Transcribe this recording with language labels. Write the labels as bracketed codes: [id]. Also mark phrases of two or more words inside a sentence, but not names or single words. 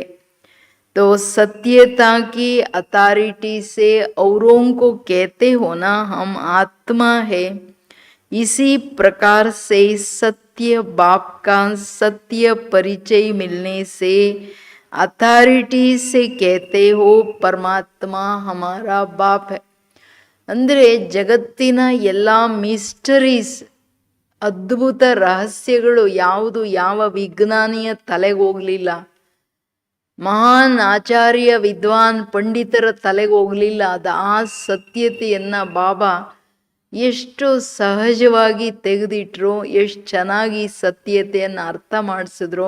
[hi] तो सत्यता की अथॉरिटी से औरों को कहते हो ना हम आत्मा है. इसी प्रकार से सत्य बाप का सत्य परिचय मिलने से अथॉरिटी से कहते हो परमात्मा हमारा बाप है. [kn] ಅಂದರೆ ಜಗತ್ತಿನ ಎಲ್ಲ ಮಿಸ್ಟರೀಸ್, ಅದ್ಭುತ ರಹಸ್ಯಗಳು ಯಾವುದು ಯಾವ ವಿಜ್ಞಾನಿಯ ತಲೆಗೆ ಹೋಗಲಿಲ್ಲ, ಮಹಾನ್ ಆಚಾರ್ಯ ವಿದ್ವಾನ್ ಪಂಡಿತರ ತಲೆಗೆ ಹೋಗಲಿಲ್ಲ. ಅದು ಆ ಸತ್ಯತೆಯನ್ನು ಬಾಬಾ ಎಷ್ಟು ಸಹಜವಾಗಿ ತೆಗೆದಿಟ್ರು, ಎಷ್ಟು ಚೆನ್ನಾಗಿ ಸತ್ಯತೆಯನ್ನು ಅರ್ಥ ಮಾಡಿಸಿದ್ರು.